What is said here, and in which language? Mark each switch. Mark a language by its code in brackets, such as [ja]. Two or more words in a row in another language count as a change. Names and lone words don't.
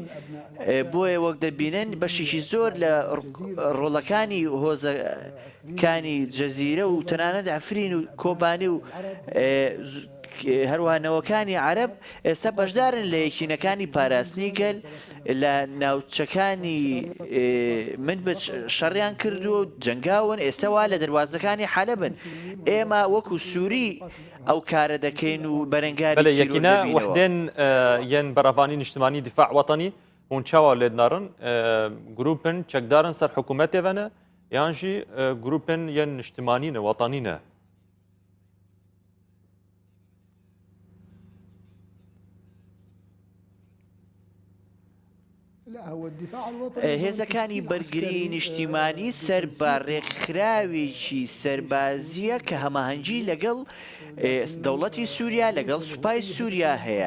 [ckb] بۆیە وەک دەبینن بەشێکی زۆر لە ڕۆڵەکانی هۆزەکانی جەزیرە و تەنانەت ئەفرین و کۆبانی و هەروانەوەکانی عەرب ئێستا بەشدارن لە یەکینەکانی پاراستنی گەل لە ناوچەکانی من بە شەڕیان کردو و جەنگاون ئێستا وا لە دەواازەکانی حەلەبن. ئێمە وەکو سووری ئەو کارە دەکەین و بەرەنگاری [ku] یەکینە وحدێن یەن بەڕەوانی نیشتمانی [ar] دیفاع وەتەنی [ku] هون چاوا لێدنارن گروپن چەکدارن سەر حکوومەتێڤەنە یانژی گروپن یەن نیشتمانینە وەتەنینە. [ckb] هێزەکانی بەرگری نیشتیمانی سەر بە ڕێکخراوێکی سەربازیە کە هەماهەنگی لەگەڵ دەوڵەتی سووریا لەگەڵ سوپای سووریا هەیە.